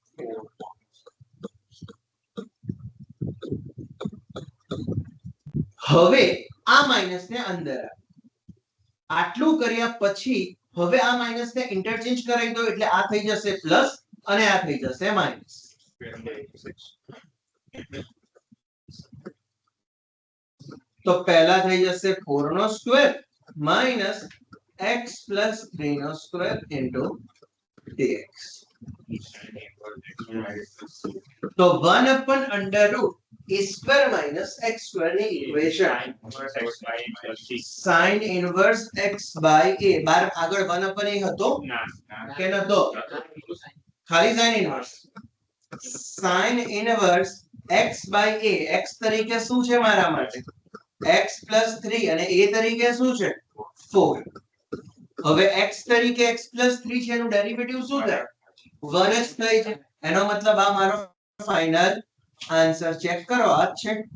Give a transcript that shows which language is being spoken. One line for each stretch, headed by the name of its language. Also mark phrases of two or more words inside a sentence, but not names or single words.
Gujarati: હવે આ માઈનસ ને અંદર આટલું કર્યા પછી હવે આ માઈનસ ને ઇન્ટરચેન્જ કરાવી દો એટલે આ થઈ જશે પ્લસ અને આ થઈ જશે માઈનસ તો પહેલા થઈ જશે 4 નો સ્ક્વેર માઈનસ
English: x plus
Gujarati: 3 નો સ્ક્વેર
English: into dx તો 1 upon under root a square minus x square ની ઇક્વેશન sin inverse x by a બાર
Gujarati: આગળ 1
English: upon a
Gujarati: હતો કે નતો ખાલી
English: sin inverse sin inverse x by a
Gujarati: x તરીકે શું છે મારા માટે
English: x plus
Gujarati: 3 અને a તરીકે શું છે 4 હવે x તરીકે
English: x plus
Gujarati: 3 છે એનું ડેરિવેટિવ શું થાય 1 જ થાય છે એનો મતલબ આ મારો ફાઇનલ આન્સર ચેક કરો આ છે